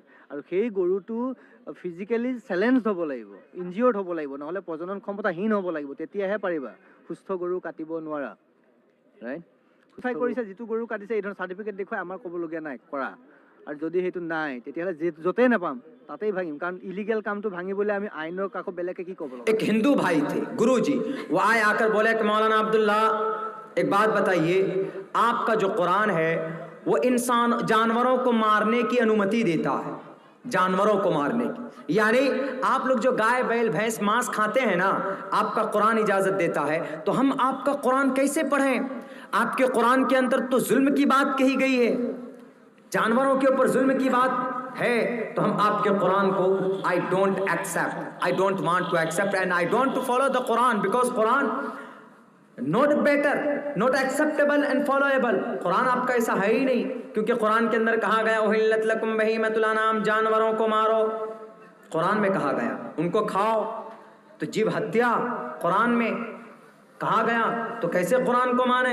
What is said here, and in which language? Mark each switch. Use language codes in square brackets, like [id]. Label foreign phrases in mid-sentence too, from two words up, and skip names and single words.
[as] আৰু সেই গৰুটো [en] physically challenge [as] হ'ব লাগিব, ইনজিয়ৰ্ড হ'ব লাগিব, নহ'লে প্ৰজনন ক্ষমতাহীন হ'ব লাগিব, তেতিয়াহে পাৰিবা। সুস্থ গৰু কাটিব নোৱাৰা। ৰাইট? চাই কৰিছে, যিটো গৰু কাটিছে এই ধৰণৰ চাৰ্টিফিকেট দেখুৱাই আমাৰ ক'বলগীয়া নাই, কৰা। আৰু যদি সেইটো নাই তেতিয়াহ'লে য'তেই নাপাম তাতেই ভাঙিম। কাৰণ ইলিগেল কামটো ভাঙিবলৈ আমি আইনৰ কাকো বেলেগে কি ক'ব? [hi] एक हिंदू भाई थे गुरुजी, वो आए आकर बोले कि मौलाना अब्दुल्ला एक बात बताइए, आपका जो कुरान है वो इंसान जानवरों को मारने की अनुमति देता है, जानवरों को मारने की, यानी आप लोग जो गाय बैल भैंस मांस खाते हैं ना, आपका कुरान इजाजत देता है, तो हम आपका कुरान कैसे पढ़ें? आपके कुरान के अंदर तो जुल्म की बात कही गई है, जानवरों के ऊपर जुल्म की बात है। तो हम आपके कुरान को [en] I don't accept, I don't want to accept and I don't to follow the Quran, because Quran not better, not acceptable and followable. [hi] कुरान आपका ऐसा है ही नहीं, क्योंकि कुरान के अंदर कहा गया [ar] أحلت لكم بهيمة الأنعام, [hi] जानवरों को मारो, कुरान में कहा गया, उनको खाओ। तो जीव हत्या कुरान में कहा गया, तो कैसे कुरान को माने?